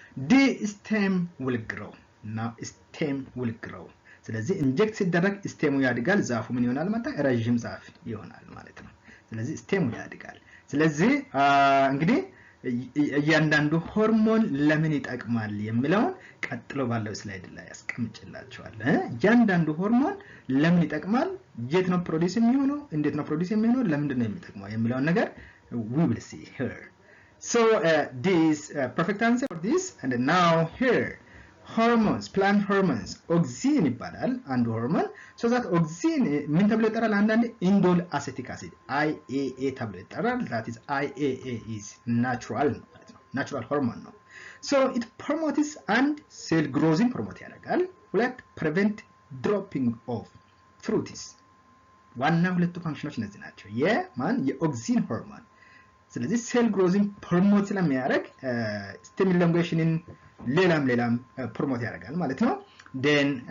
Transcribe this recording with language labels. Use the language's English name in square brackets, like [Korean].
[English] ዲ ስቴም ዊል ግሮ እና ስቴም ዊል ግሮ። [Amharic] ስለዚህ ኢንጀክት ሲደረግ ስቴሙ ያድጋል፣ ዛፉ ምን ይሆናል ማለት ረጅም ዛፍ ይሆናል ማለት ነው። ስለዚህ ስቴሙ ያድጋል። ስለዚህ እንግዲህ እያንዳንዱ ሆርሞን ለምን ይጠቅማል የሚለውን ቀጥሎ ባለው ስላይድ ላይ ያስቀምጥላችኋለሁ። እያንዳንዱ ሆርሞን ለምን ይጠቅማል፣ የት ነው ፕሮዲዩስ የሚሆነው፣ እንዴት ነው ፕሮዲዩስ የሚሆነው፣ ለምንድን ነው የሚጠቅመው የሚለውን ነገር [English] we will see here. So this perfect answer for this. And now here hormones, plant hormones, auxin [Amharic] ይባላል አንዱ ሆርሞን። [English] so that auxin [Amharic] ምን ተብሎ ይጠራል? አንዳንዴ ኢንዶል አሴቲክ አሲድ IAA ተብሎ ይጠራል። [English] that is IAA is natural [Amharic] ማለት ነው፣ natural hormone ነው። so [English] it promotes and cell growth [Amharic] promote ያደርጋል። ሁለት [English] prevent dropping of fruits። [Amharic] ዋና ሁለቱ ፋንክሽኖች እነዚህ ናቸው የማን የኦክሲን ሆርሞን። ስለዚህ ሴል ግሮዚንግ ፕሮሞት ስለሚያደርግ ስቴም ኢሎንጌሽንን ሌላም ፕሮሞት ያደርጋል ማለት ነው። ዴን